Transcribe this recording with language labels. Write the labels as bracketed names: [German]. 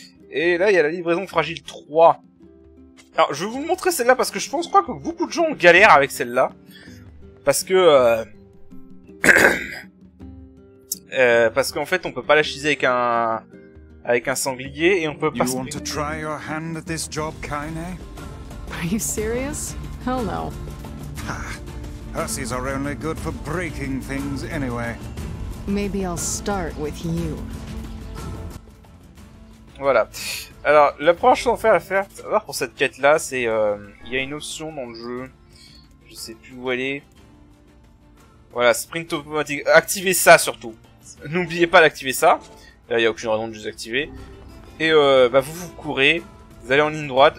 [French] Et là, il y a la livraison fragile 3. Alors, je vais vous montrer celle-là parce que je crois que beaucoup de gens galèrent avec celle-là. Parce que... parce qu'en fait, on peut pas la chiser avec un sanglier et on peut pas... [English] You want to try your hand at this job, Kaine? Are you serious? Hell no. Hussies are only good for breaking things anyway. Maybe I'll start with you. [French] Voilà. Alors, la première chose à faire pour cette quête-là, c'est... il y a une option dans le jeu. Je sais plus où elle est. Voilà, sprint automatique. Activez ça, surtout. N'oubliez pas d'activer ça. Là, il n'y a aucune raison de désactiver. Et vous courez. Vous allez en ligne droite.